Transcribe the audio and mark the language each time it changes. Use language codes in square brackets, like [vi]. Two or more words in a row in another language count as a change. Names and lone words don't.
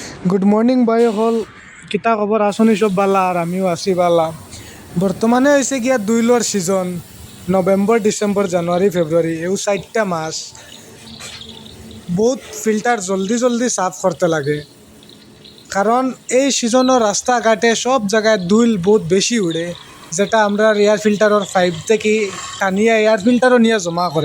[en] good morning [syl] বাই হল কিতা খবৰ আঁচনি চব বালা আর আমিও আছি বালা। [bn] বর্তমানে হয়েছে গিয়া দুইলর সিজন নভেম্বর ডিসেম্বর জানুয়ারি ফেব্রুয়ারি এও 4টা মাস বহুত ফিল্টার জলদি জলদি সাফ করতে লাগে, কারণ এই সিজনের রাস্তাঘাটে সব জায়গায় দুইল বহুত বেশি উড়ে, যেটা আমরা [en] air filter's pipe [bn] থেকে টানিয়া [en] air filter too [bn] নিয়ে জমা করে।